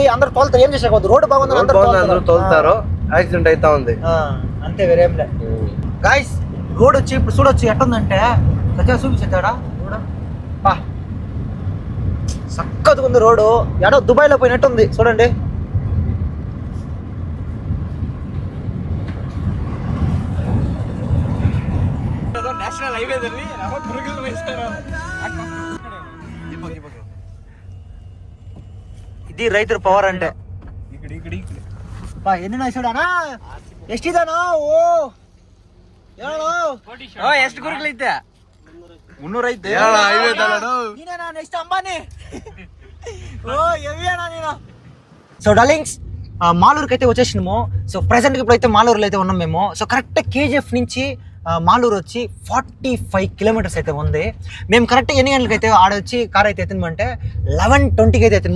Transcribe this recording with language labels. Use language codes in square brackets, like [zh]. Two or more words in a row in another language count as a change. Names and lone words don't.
[te] అందరు తోలుతారు, ఏం చేసేకొద్దు. రోడ్ బాగుంది, అందరూ తోలుతారు. యాక్సిడెంట్ అవుతా ఉంది అంతే, వేరేం లే. గాయ్స్, రోడ్ వచ్చి ఇప్పుడు చూడొచ్చు ఎట్టుందంటే, సత్య చూపించాడా బా చక్కగా ఉంది రోడ్డు. ఎడో దుబాయ్లో పోయినట్టుంది చూడండి. [kn] ನ್ಯಾಷನಲ್ ಹೈವೇದಲ್ಲಿ ನಾವು ಗುರುಗಳು ವಹಿಸ್ತಾರೆ. [te] ఇది రైతుల పవర్ అంటే. ఎన్ని చూడానా ಎಷ್ಟಿದಾನೋ? [kn] ಎಷ್ಟು ಗುರುಗಳೈತೆ? 300 ಐತೆ. ನೀನೇನಾ ನೆಕ್ಸ್ಟ್ ಅಂಬಾನಿ? [te] నేను. సో డార్లింగ్స్, మాలూరుకి అయితే వచ్చేసినాము. సో ప్రెసెంట్గా ఇప్పుడైతే మాలూరులో అయితే ఉన్నాం మేము. సో కరెక్ట్ కేజీఎఫ్ నుంచి మాలూరు వచ్చి 45 kilometers అయితే ఉంది. మేము కరెక్ట్ ఎన్ని గంటలకి అయితే ఆడొచ్చి కార్ అయితే ఎత్తినామంటే 11:20కి అయితే ఎత్తినాము.